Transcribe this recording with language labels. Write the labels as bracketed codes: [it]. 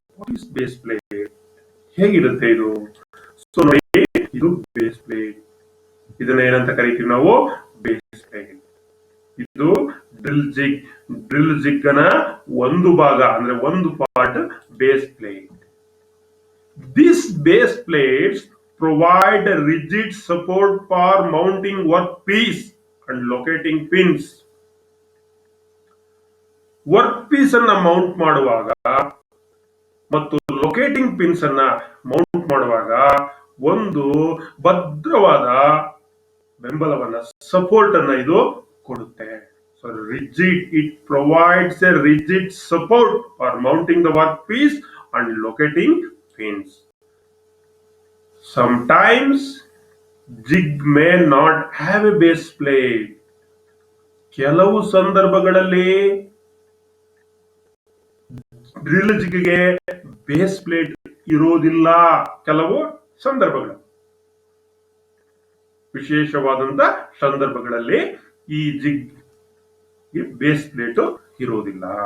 [en] what is [kn] base plate, ಹೇಗಿರುತ್ತೆ ಇದು? So ನೋಡಿ, ಇದು ಬೇಸ್ ಪ್ಲೇಟ್. ಇದನ್ನ ಏನಂತ ಕರಿತೀವಿ ನಾವು? Base plate. ಇದು ಡ್ರಿಲ್ ಜಿಗ್. ಡ್ರಿಲ್ ಜಿಗ್ ನ ಒಂದು ಭಾಗ ಅಂದ್ರೆ ಒಂದು part base plate. [en] This base plates provide a rigid support for mounting workpiece and locating pins. [kn] Work piece ಅನ್ನ ಮೌಂಟ್ ಮಾಡುವಾಗ ಮತ್ತು ಲೊಕೇಟಿಂಗ್ ಪಿನ್ಸ್ ಅನ್ನ ಮೌಂಟ್ ಮಾಡುವಾಗ ಒಂದು ಭದ್ರವಾದ ಬೆಂಬಲವನ್ನ, ಸಪೋರ್ಟ್ ಅನ್ನ ಇದು ಕೊಡುತ್ತೆ. [en] So rigid, it provides a rigid support for mounting the workpiece and locating pins. Sometimes jig may not have a base plate. [kn] ಕೆಲವು ಸಂದರ್ಭಗಳಲ್ಲಿ ಡ್ರಿಲ್ ಜಿಗ್ಗೆ ಬೇಸ್ ಪ್ಲೇಟ್ ಇರೋದಿಲ್ಲ. ಕೆಲವು ಸಂದರ್ಭಗಳು, ವಿಶೇಷವಾದಂತ ಸಂದರ್ಭಗಳಲ್ಲಿ ಈ ಜಿಗ್ ಬೇಸ್ ಪ್ಲೇಟ್ ಇರೋದಿಲ್ಲ.